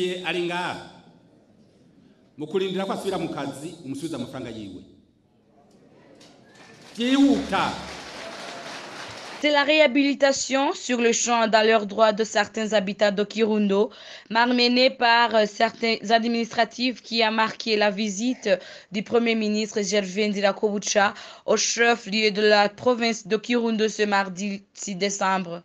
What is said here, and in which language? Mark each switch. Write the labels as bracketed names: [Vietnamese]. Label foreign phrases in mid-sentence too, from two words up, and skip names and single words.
[Rundi] ari ngaha mukurindira ko asubira mu kazi umusubiza amafaranga yiwe byihuta. [French] C'est la réhabilitation sur le champ dans leurs droits de certains habitants de Kirundo, malmenée par certains administratifs qui a marqué la visite du Premier ministre Gervais Ndirakobucha au chef-lieu de la province de Kirundo ce mardi 6 décembre.